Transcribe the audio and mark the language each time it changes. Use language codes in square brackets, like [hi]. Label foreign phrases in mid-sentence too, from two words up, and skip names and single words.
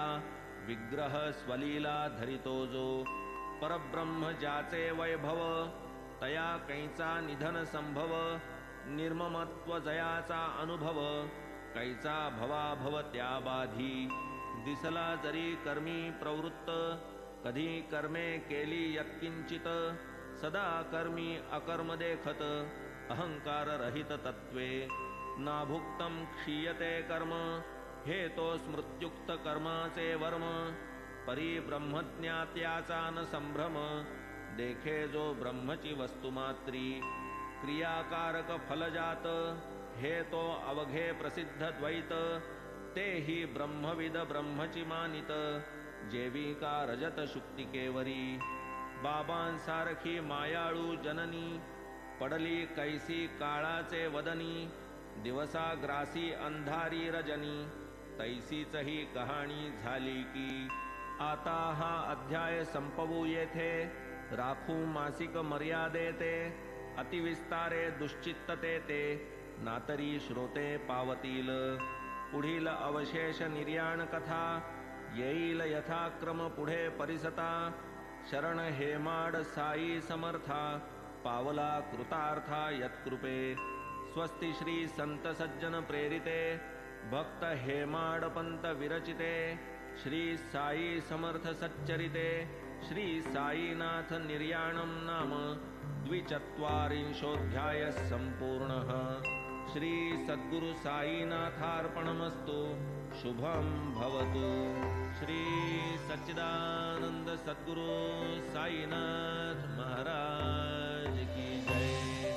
[mr] विग्रह स्वलीला धरितो जो परब्रह्म ज्याचे वैभव, तया कैचा निधन संभव. निर्ममत्व जयाचा अनुभव, कैचा भवाभव त्या बाधी. दिसला जरी कर्मी प्रवृत्त, कधी कर्मे केली यत्किंचित. सदा कर्मी अकर्म देखत, अहंकार रहित तत्वे. [sa] नाभुक्तम क्षीयते कर्म, [mr] हे तो स्मृत्युक्त कर्माचे वर्म. परी ब्रह्मज्ञात्याचा न संभ्रम, देखे जो ब्रह्मची वस्तुमात्री. क्रियाकारक फलजात, हे तो अवघे प्रसिद्ध द्वैत. तेही ब्रह्मविद ब्रह्मची मानित, जेविका रजत शुक्ती केवरी. बाबांसारखी मायाळू जननी, पडली कैसी काळाचे वदनी. दिवसा ग्रासी अंधारी रजनी, तैसीच ही कहाणी झाली की. आता हा अध्याय संपवू येथे, राखू मासिक मर्यादेते. अतिविस्तारे दुश्चित्तते ते, नातरी श्रोते पावतील. पुढील अवशेष निर्याण कथा, येईल यथाक्रम पुढे परिसता. शरण हेमाड साई समर्था, पावला कृतार्था यत्कृपे. [sa] स्वस्ति श्री संत सज्जन प्रेरिते, भक्त हेमाड पंत विरचिते. श्री साई समर्थ सच्चरिते, श्री साईनाथ निर्याणं नाम द्विचत्वारिंशोऽध्यायः सम्पूर्णः. श्री सद्गुरु साईनाथार्पणमस्तु. शुभं भवतु. श्री सच्चिदानंद सद्गुरु साईनाथ [hi] महाराज की जय.